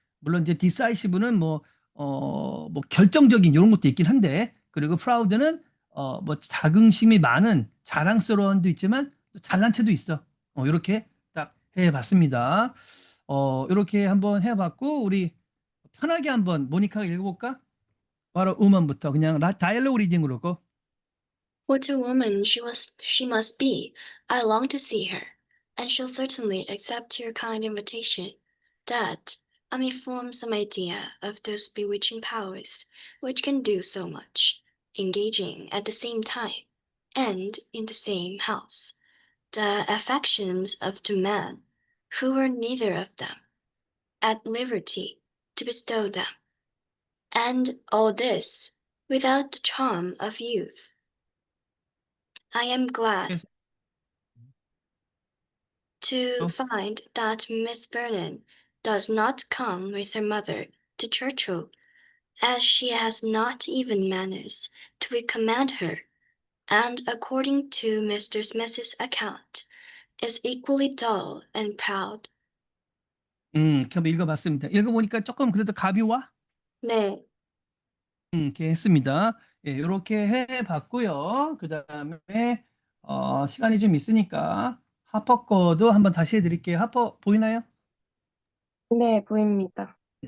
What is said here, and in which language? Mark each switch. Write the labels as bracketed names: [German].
[Korean] 물론 이제 decisive는 뭐 결정적인 이런 것도 있긴 한데, 그리고 proud는 뭐 자긍심이 많은 자랑스러움도 있지만 또 잘난 체도 있어. 이렇게 딱 해봤습니다. 이렇게 한번 해봤고 우리 편하게 한번 모니카가 읽어볼까? 바로 음원부터 그냥 다이얼로그 리딩으로 고. [English] What a woman she must be. I long to see her, and she'll certainly accept your kind invitation. That I may form some idea of those bewitching powers which can do so much, engaging at the same time, and in the same house, the affections of two men, who were neither of them at liberty to bestow them, and all this without the charm of youth. I am glad. to Oh. find that Miss Vernon does not come with her mother to Churchill, as she has not even manners to recommend her, and according to Mr. Smith's account, is equally dull and proud. [Korean] 한번 읽어봤습니다. 읽어보니까 조금 그래도 갑이 와? 네, 이렇게 했습니다. 예, 요렇게 해봤고요. 그 다음에 시간이 좀 있으니까 하퍼 거도 한번 다시 해드릴게요. 하퍼 보이나요? 네, 보입니다.